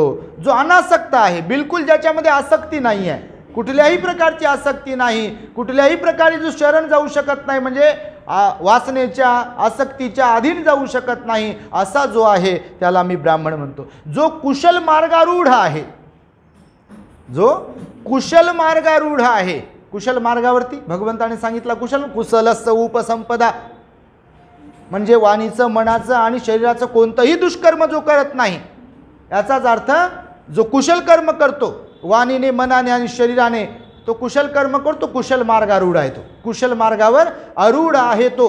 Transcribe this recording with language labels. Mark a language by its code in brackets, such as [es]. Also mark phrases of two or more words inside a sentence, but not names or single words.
[mr] जो अनासक्त आहे, बिलकुल ज्याच्यामध्ये आसक्ती नाही आहे, कुठल्याही प्रकारची आसक्ती नाही, कुठल्याही प्रकारे जो शरण जाऊ शकत नाही, म्हणजे वासनेच्या आसक्तीच्या अधीन जाऊ शकत नाही, असा जो आहे त्याला मी ब्राह्मण म्हणतो. जो कुशल मार्गारूढ आहे, जो कुशल मार्गारूढ आहे, कुशल मार्गावरती भगवंताने सांगितलं कुशल, [pi] कुशलस्य उपसंपदा, [mr] म्हणजे वाणीचं, मनाचं आणि शरीराचं कोणतंही दुष्कर्म जो करत नाही, याचाच अर्थ जो कुशल कर्म करतो वाणीने, मनाने आणि शरीराने, तो कुशल कर्म करतो, कुशल मार्गारूढ आहे, तो कुशल मार्गावर आरूढ आहे तो.